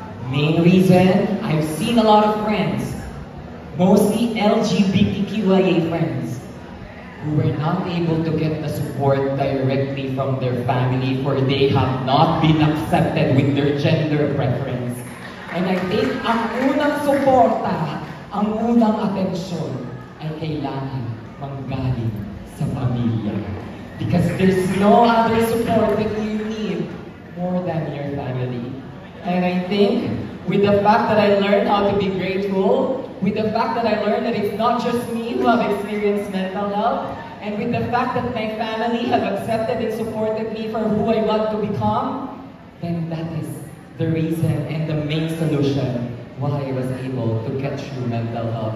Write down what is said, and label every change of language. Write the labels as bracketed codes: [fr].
[en] Main reason, I've seen a lot of friends, mostly LGBTQIA friends, who were not able to get the support directly from their family, for they have not been accepted with their gender preference. And I think [tl] ang unang suporta, ang unang atensyon ay kailangan manggaling sa pamilya. [en] Because there's no other support that you need more than your family. And I think with the fact that I learned how to be grateful, with the fact that I learned that it's not just me who have experienced mental health, and with the fact that my family have accepted and supported me for who I want to become, then that is the reason and the main solution why I was able to get through mental health.